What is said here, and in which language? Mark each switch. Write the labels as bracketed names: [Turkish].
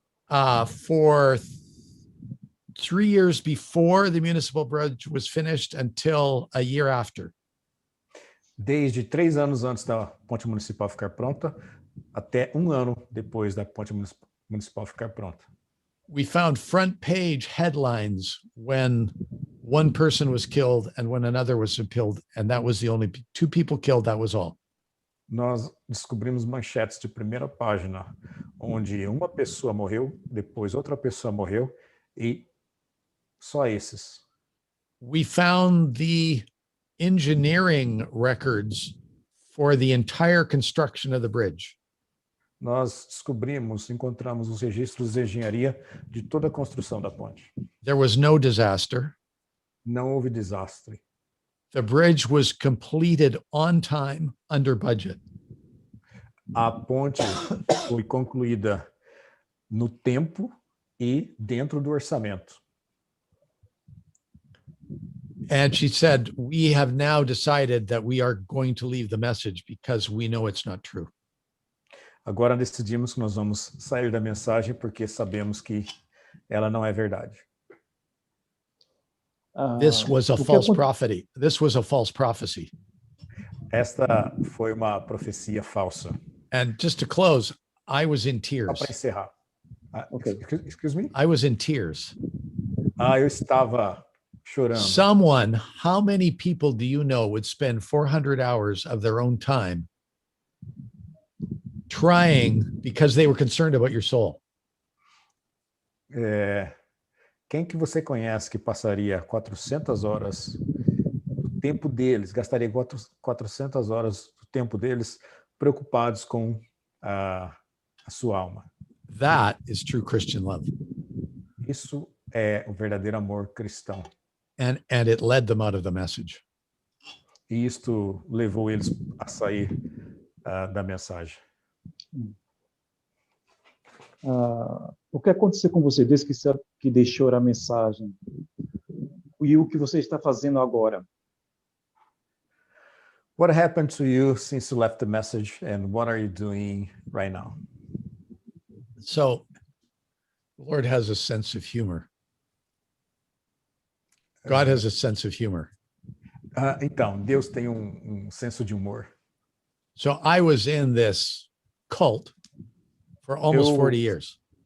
[English] For 3 years before the municipal bridge was finished until a year after. [Portuguese] Desde 3 anos antes da ponte municipal ficar pronta, até 1 ano depois da ponte municipal ficar pronta. [English] We found front page headlines when one person was killed and when another was killed, and that was the only 2 people killed, that was all. [Portuguese] Nós descobrimos manchetes de primeira página, onde uma pessoa morreu, depois outra pessoa morreu, e só esses. [English] We found the engineering records for the entire construction of the bridge. [Portuguese] Nós encontramos os registros de engenharia de toda a construção da ponte. [English] There was no disaster. [Portuguese] Não houve desastre. [English] The bridge was completed on time, under budget. [Portuguese] A ponte foi concluída no tempo e dentro do orçamento. [English] And she said, we have now decided that we are going to leave the message because we know it's not true. [Portuguese] Agora decidimos que nós vamos sair da mensagem porque sabemos que ela não é verdade. [English] This was a false prophecy. This was a false prophecy. [Portuguese] Esta foi uma profecia falsa. [English] And just to close, I was in [Portuguese] Só [English] tears. [Portuguese] para encerrar. [English] Okay. Excuse me? I was in tears. [Portuguese] Eu estava chorando. [English] Someone, how many people do you know would spend 400 hours of their own time trying because they were concerned about your soul? [Portuguese] Quem que você conhece que passaria 400 horas do tempo deles, gastaria 400 horas do tempo deles preocupados com a sua alma? [English] That is true Christian love. [Portuguese] Isso é o verdadeiro amor cristão. [English] And it led them out of the message. [Portuguese] E isto levou eles a sair da mensagem. O que aconteceu com você desde que deixou a mensagem? E o que você está fazendo agora? [English] What happened to you since you left the message, and what are you doing right now? So the Lord has a sense of humor. God has a sense of humor. [Portuguese] Então, Deus tem senso de humor. [English] So I was in this cult for almost 40 years.